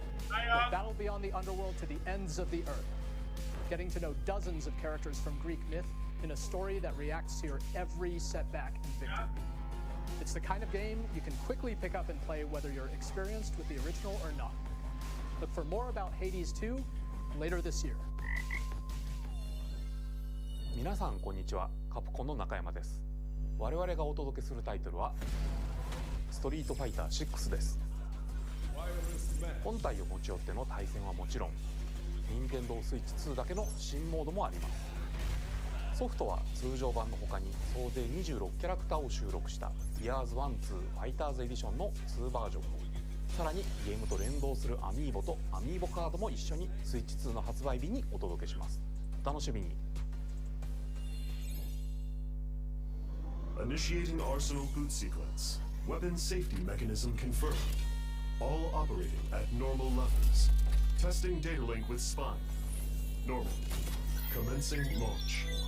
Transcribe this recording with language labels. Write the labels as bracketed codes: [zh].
[en] We'll battle beyond the underworld to the ends of the earth, getting to know dozens of characters from Greek myth in a story that reacts to your every setback and victory. It's the kind of game you can quickly pick up and play whether you're experienced with the original or not. Look for more about Hades 2 later this year. [ja] 皆さんこんにちは、カプコンの中山です。我々がお届けするタイトルはストリートファイター6です。本体を持ち寄っての対戦はもちろん、任天堂スイッチ2だけの新モードもあります。ソフトは通常版の他に総勢26キャラクターを収録した Years 1-2 Fighters Edition の2バージョンを、さらにゲームと連動するアミーボとアミーボカードも一緒にスイッチ2の発売日にお届けします。お楽しみに。 [en] Initiating Arsenal boot sequence. Weapon safety mechanism confirmed. All operating at normal levels. Testing data link with spine. Normal. Commencing launch.